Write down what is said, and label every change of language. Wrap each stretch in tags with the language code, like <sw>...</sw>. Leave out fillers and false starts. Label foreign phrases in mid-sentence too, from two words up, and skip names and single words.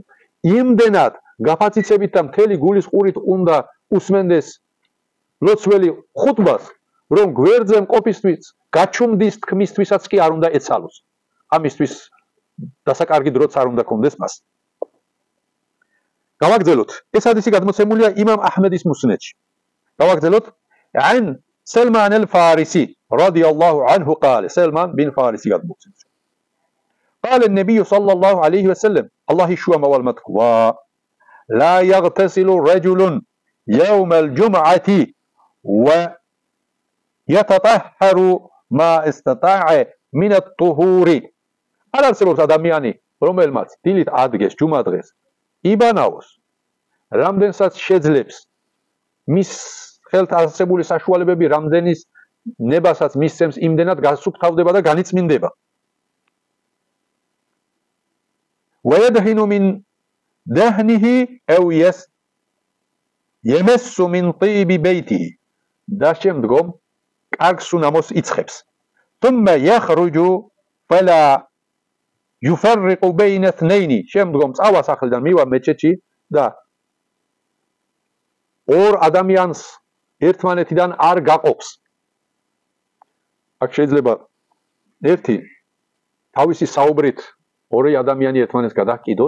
<ka>იმდენად გაფაციცებით და მთელი გულის ყურით უნდა უსმენდეს ლოცველი ხუთბას, რომ გვერდზე მყოფისთვის გაჩუმდის თქმისთვისაც კი არ უნდა ეცალოს. ამისთვის დასაკარგი დროც არ უნდა კონდეს მას. გავაგრძელოთ. ეს ჰადისი გადმოცემულია იმამ აჰმედის მუსნედში. გავაგრძელოთ.</ka> <ar>عن سلمان الفارسي رضي الله عنه قال سلمان بن فارسي გადმოცემს. قال النبي صلى الله عليه وسلم الله شوما والمتقوى لا يغتسل رجل يوم الجمعة ويتطهر ما استطاع من الطهور.</ar> <ka>არ არსებობს ადამიანი, რომელმაც დილით ადგეს ჯუმა დღეს, იბანაოს, რამდენსაც შეძლებს მის ხელთ არსებული საშუალებები, რამდენის ნებასაც მისცემს, იმდენად გასუფთავდება და განიწმინდება.</ka> <ar>ويدهن من دهنه أو يمس من طيب بيته.</ar> <ka>და შემდგომ კარგ სუნამოს იცხებს.</ka> <ar>ثم يخرج فلا يفرق بين اثنين.</ar> <ka>შემდგომ წავა სახლიდან, მივა მეჩეთში და ორ ადამიანს ერთმანეთიდან არ გაყოფს. აქ შეიძლება ერთი თავისი საუბრით ორი ადამიანი ერთმანეთს გადაჰკიდოს.</ka>